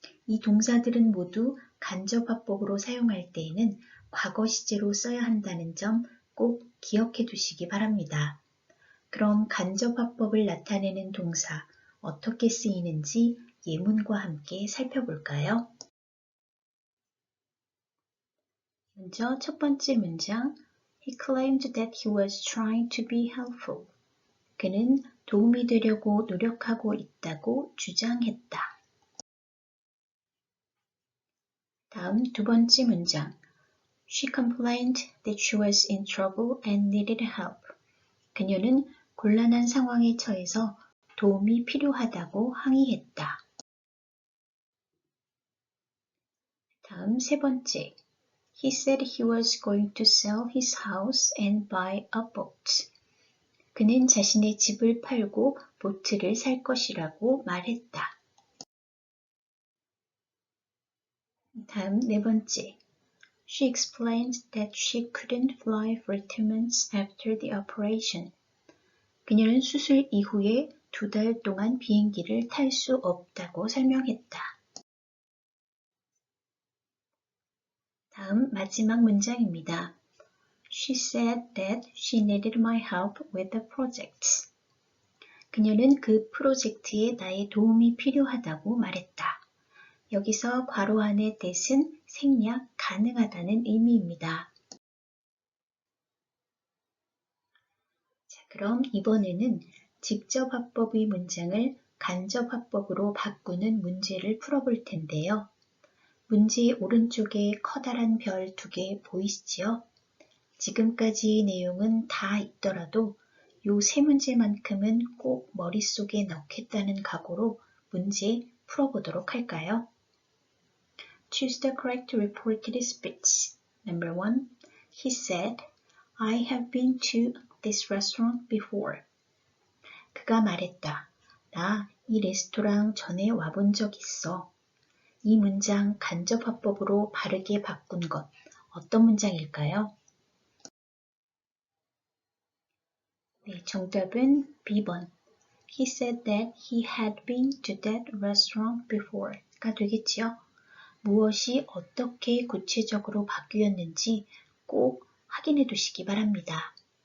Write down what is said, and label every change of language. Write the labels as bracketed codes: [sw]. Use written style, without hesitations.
[ko] 이 동사들은 모두 간접화법으로 사용할 때에는 과거 시제로 써야 한다는 점 꼭 기억해 두시기 바랍니다. 그럼 간접화법을 나타내는 동사 어떻게 쓰이는지 예문과 함께 살펴볼까요? 먼저 첫 번째 문장 [en] He claimed that he was trying to be helpful. [ko] 그는 도움이 되려고 노력하고 있다고 주장했다. 다음 두 번째 문장 [en] She complained that she was in trouble and needed help. [ko] 그녀는 곤란한 상황에 처해서 도움이 필요하다고 항의했다. 다음 세 번째 [en] He said he was going to sell his house and buy a boat. [ko] 그는 자신의 집을 팔고 보트를 살 것이라고 말했다. 다음 네 번째. [en] She explained that she couldn't fly for 2 months after the operation. [ko] 그녀는 수술 이후에 2달 동안 비행기를 탈 수 없다고 설명했다. 다음 마지막 문장입니다. [en] She said that she needed my help with the project. [ko] 그녀는 그 프로젝트에 나의 도움이 필요하다고 말했다. 여기서 괄호 안의 that은 생략 가능하다는 의미입니다. 자, 그럼 이번에는 직접화법의 문장을 간접화법으로 바꾸는 문제를 풀어볼 텐데요. 문제 오른쪽에 커다란 별 2개 보이시지요? 지금까지의 내용은 다 있더라도 요 세 문제만큼은 꼭 머릿속에 넣겠다는 각오로 문제 풀어보도록 할까요? [en] Choose the correct reported speech. Number 1. He said, I have been to this restaurant before. [ko] 그가 말했다. 나 이 레스토랑 전에 와본 적 있어. 이 문장 간접화법으로 바르게 바꾼 것 어떤 문장일까요? 네, 정답은 B번. [en] He said that he had been to that restaurant before가 [ko] 되겠지요. 무엇이 어떻게 구체적으로 바뀌었는지 꼭 확인해 두시기 바랍니다.